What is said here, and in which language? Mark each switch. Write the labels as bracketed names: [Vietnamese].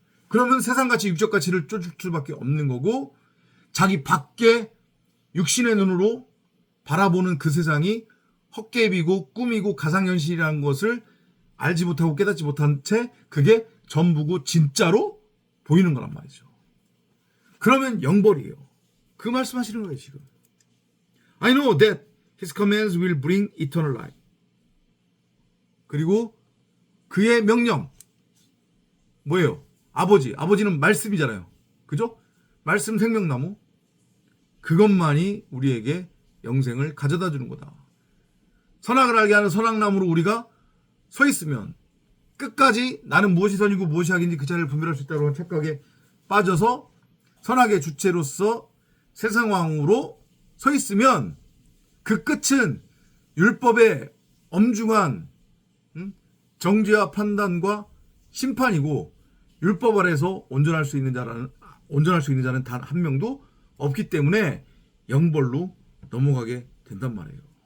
[Korean] 그러면 세상가치, 육적가치를 쫓을 수밖에 없는 거고 자기 밖에 육신의 눈으로 바라보는 그 세상이 헛개비고 꿈이고 가상현실이라는 것을 알지 못하고 깨닫지 못한 채 그게 전부고 진짜로 보이는 거란 말이죠. 그러면 영벌이에요. 그 말씀하시는 거예요 지금. [English] I know that his commands will bring eternal life. [Korean] 그리고 그의 명령 뭐예요? 아버지는 말씀이잖아요. 그죠? 말씀 생명나무. 그것만이 우리에게 영생을 가져다 주는 거다. 선악을 알게 하는 선악나무로 우리가 서 있으면 끝까지 나는 무엇이 선이고 무엇이 악인지 그 자리를 분별할 수 있다고 하는 착각에 빠져서 선악의 주체로서 세상왕으로 서 있으면 그 끝은 율법의 엄중한 정죄와 판단과 심판이고 율법 아래서 온전할 수 있는 자는 단 한 명도 없기 때문에 영벌로 넘어가게 된단 말이에요.